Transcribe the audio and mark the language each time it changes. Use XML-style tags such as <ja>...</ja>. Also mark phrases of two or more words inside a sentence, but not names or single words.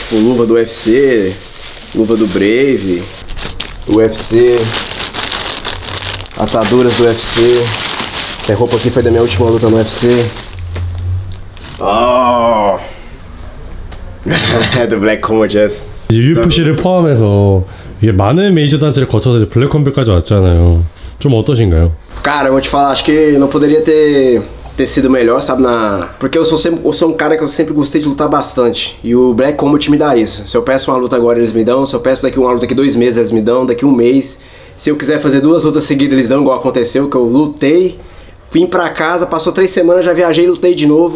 <pt>Tipo, luva do UFC, luva do Brave, UFC, ataduras do UFC. Essa roupa aqui foi da minha última luta no UFC. Oh! The Black Commodus.</pt> <ko>UFC를 포함해서 이게 많은 메이저 단체를 거쳐서 이제 블랙컴뱃까지 왔잖아요. 좀 어떠신가요?</ko> <pt>Cara, eu vou te falar, acho que não poderia ter sido melhor, sabe, porque eu sou um cara que eu sempre gostei de lutar bastante, e o Black Combat me dá isso. Se eu peço uma luta agora, eles me dão. Se eu peço uma luta daqui 2 meses, eles me dão. Daqui 1 mês, se eu quiser fazer 2 lutas seguidas, eles dão, igual aconteceu, que eu lutei, vim pra casa, passou 3 semanas, já viajei e lutei de novo.</pt>